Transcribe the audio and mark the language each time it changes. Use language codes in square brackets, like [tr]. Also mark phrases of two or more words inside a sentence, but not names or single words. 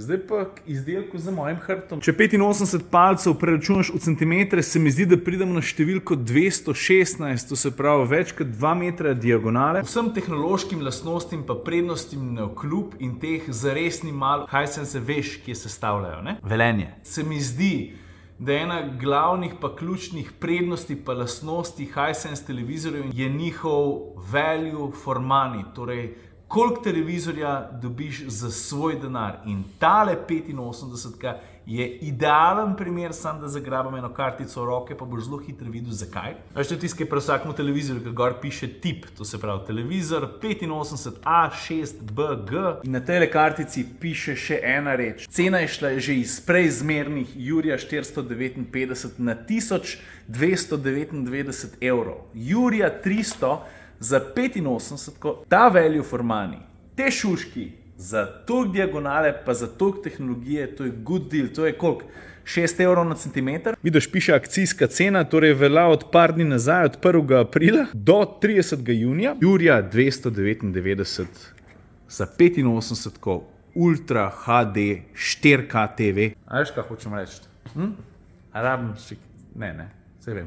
[sl] Zdaj pa k izdelku za mojim hrbtom. Če 85 palcev preračunaš v centimetre, se mi zdi, da pridemo na številko 216, to se pravi več kot 2 metra diagonale. Vsem tehnološkim lastnostim pa prednostim navkljub in teh zares ni malo, Hisense veš, kje se stavljajo, ne? Velenje. Se mi zdi, da ena glavnih pa ključnih prednosti pa lastnosti Hisense televizorjev je njihov [en] value for money, [sl] torej koliko televizorja dobiš za svoj denar. In tale 85 je idealen primer, sam da zagrabam eno kartico v roke, pa boš zelo hitro videl zakaj. Veš, to je tisto, ki je pri vsakemu televizorju, ki gor piše tip, to se pravi televizor 85A6BG. In na tejle kartici piše še ena reč. Cena je šla že iz preizmernih Jurija 459 na 1299 evrov. Jurija 300 za 85, ta [en] value for money, [sl] te šuški, za toliko diagonale, pa za toliko tehnologije, to je [en] good deal, [sl] to je koliko? 6 evrov na centimeter. Vidiš, piše akcijska cena, torej velja od par dni nazaj, od 1. aprila do 30. junija. Jurija 299 za 85 Ultra HD 4K TV. A veš, kaj hočem reči? Rabim šik? Ne, saj vem.